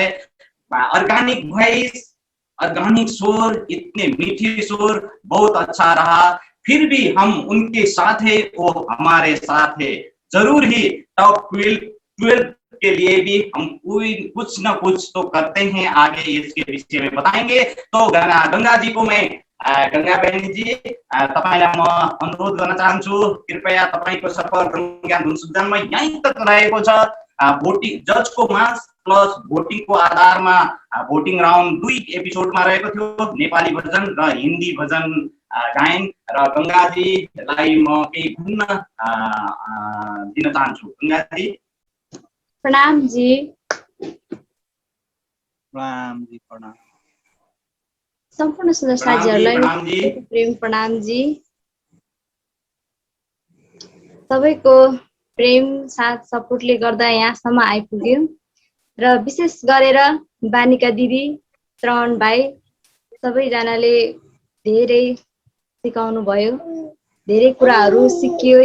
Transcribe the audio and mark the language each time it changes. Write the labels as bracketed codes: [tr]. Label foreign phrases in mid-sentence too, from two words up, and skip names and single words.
[en] organic voice, [hi] ऑर्गेनिक स्वर, इतने मीठे स्वर, बहुत अच्छा रहा। फिर भी हम उनके साथ है, वो हमारे साथ है। जरूर ही टॉप 12 के लिए भी हम कुछ ना कुछ तो करते हैं, आगे इसके विषय में बताएंगे। तो गंगा जी को मैं गंगा बहनी जी [ne] तपाईलाई म अनुरोध गर्न चाहन्छु, कृपया तपाईको सफर ब्रह्म ज्ञान धुन सीजनमा यहीँ तक रहेको छ। भोटिङ जजको [en] marks plus [ne] भोटिङको आधारमा [en] voting round [ne] 2 एपिसोडमा रहेको थियो, नेपाली भर्जन र हिन्दी भर्जन गायन। र गंगाजीलाई म केही भन्न दिन चाहन्छु। गंगाजी प्रणाम जी। प्रणाम जी, प्रणाम। सम्पूर्ण सुंदर साथीहरूलाई प्रेम प्रणाम जी। सबैको प्रेम साथ सपोर्टले गर्दा यहाँसम्म आइपुग्यो र विशेष गरेर बानिका दिदी, श्रवण भाइ, सबैजनाले धेरै सिकाउनु भयो, धेरै कुराहरू सिकियो।